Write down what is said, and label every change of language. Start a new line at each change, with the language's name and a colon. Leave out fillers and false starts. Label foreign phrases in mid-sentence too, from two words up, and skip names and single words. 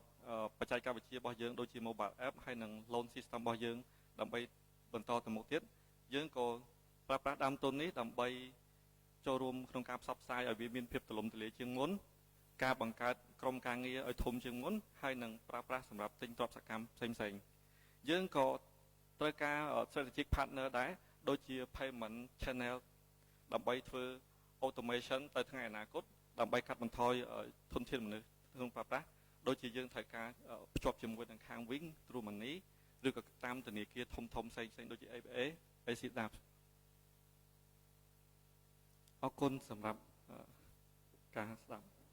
Khmer: បច្ចេកវិទ្យារបស់យើងដូចជា
English: mobile app
Khmer: ហើយនិង
English: loan system
Khmer: របស់យើងដើម្បីបន្តទៅមុខទៀតយើងក៏ប្រើប្រាស់ដើមទុននេះដើម្បីចូល រួមក្នុងការផ្សព្វផ្សាយឲ្យវាមានភាពទូលំទូលាយជាងមុនការបង្កើតក្រុមការងារឲ្យធំជាងមុនហើយ នឹងប្រើប្រាស់សម្រាប់ទិញទ្រព្យសកម្មផ្សេងៗយើងក៏ត្រូវការ
English: strategic partner
Khmer: ដែរដូចជា
English: payment channel
Khmer: ដើម្បីធ្វើ automation ទៅថ្ងៃអនាគតដើម្បីកាត់បន្ថយធនធានមនុស្សក្នុងប្រើប្រាស់ដូចជាយើងត្រូវការភ្ជាប់ជាមួយនឹងខាង Wing True Money ឬក៏តាមធនាគារធំៗផ្សេងៗដូចជា ABA ACDAP អរគុណសម្រាប់ការស្ដាប់